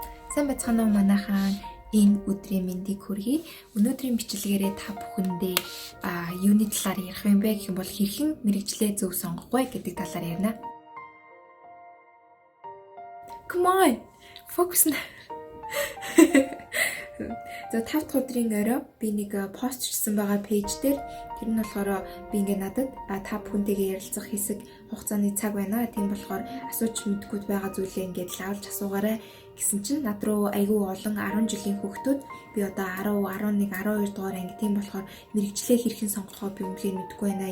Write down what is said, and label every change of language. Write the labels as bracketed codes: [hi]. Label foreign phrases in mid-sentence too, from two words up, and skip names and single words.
[mn] Сайн байцгаана уу манайхан. Энэ өдрийн мэндийг хүргэе. Өнөөдрийн бичлэгээрээ та бүхэндээ юуны талаар ярих юм бэ гэх юм бол хэрхэн мэрэгчлээ зөв сонгох вэ гэдэг талаар ярина. [en] Come on. Focus на. [mn] За 5 дахь өдрийн орой би нэг пост хийсэн байгаа пэйж дээр тэр нь болохоор би ингээ надад та бүхэнтэйгээ ярилцах хэсэг хугацааны цаг байна. Тийм болохоор асууж мэдгүй байгаа зүйлээ ингээд лавлж асуугаарай гэсэн чинь над руу айгүй олон 10 жилийн хүүхдүүд би одоо 10, 11, 12 дугаар анги тийм болохоор мэрэгчлээ хэрхэн сонгохоо би үнэхээр мэдгүй байна.